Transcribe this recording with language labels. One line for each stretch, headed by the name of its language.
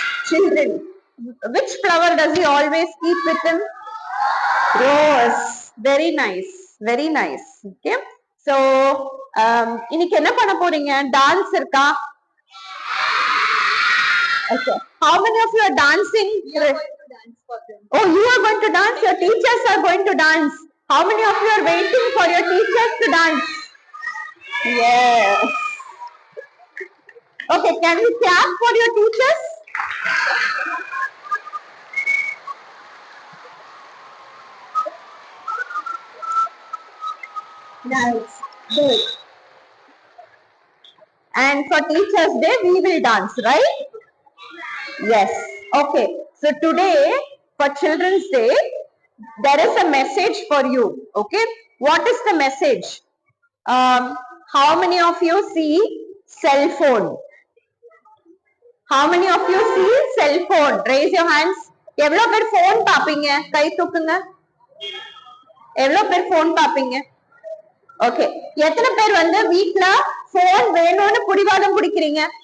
English: Children. Which flower does he always keep with him? Rose. Very nice. Very nice. Okay.
Tamil: So, இன்னைக்கு என்ன பண்ண போறீங்க? Dance இருக்கா?
English: Okay. How many of you are dancing? We are going to dance for them. Oh, you are going to dance? Your teachers are going to dance. How many of you are waiting for your teachers to dance? Yes. Okay, can we clap for your teachers? Nice. Good. And for Teachers' Day, we will dance, right? Yes. Okay. So today, for Children's Day, there is a message for you. Okay. What is the message? How many of you see cell phone? How many of you see cell phone? Raise your hands.
Tamil: எவ்வளோ பேர் phone பாப்பீங்க? கை தூக்குங்க. எவ்வளோ பேர் phone பாப்பீங்க? Okay. எத்தனை பேர் வந்து வீட்ல phone வேணும்னு பிடிவாதம் பிடிக்கிறீங்க?